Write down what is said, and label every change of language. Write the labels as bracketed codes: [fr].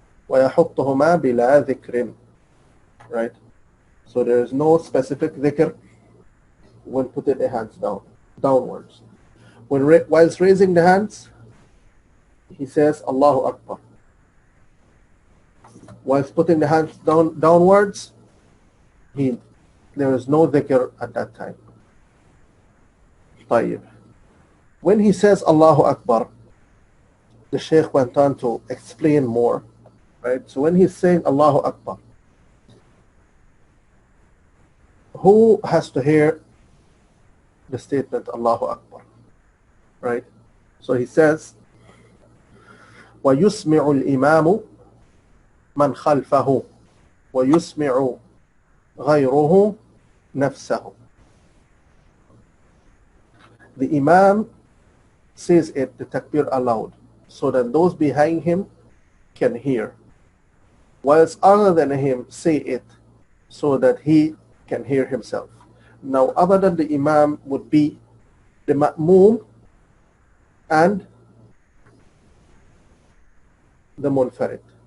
[ar] وَيَحُطُّهُمَا بِلَا ذِكْرٍ, [en] right? So there is no specific dhikr when putting the hands downwards. Whilst raising the hands, he says Allahu Akbar. Whilst putting the hands downwards, there is no dhikr at that time. [ar] طيب. [en] When he says Allahu Akbar, the Shaykh went on to explain more, right? So when he's saying Allahu Akbar, who has to hear the statement Allahu Akbar, right? So he says, [ar] وَيُسْمِعُ الْإِمَامُ مَنْ خَلْفَهُ وَيُسْمِعُ غَيْرُهُ نَفْسَهُ. [en] The Imam says it, the takbir aloud, so that those behind him can hear, whilst other than him say it, so that he can hear himself. Now, other than the Imam would be the Ma'moom and the Munfarid.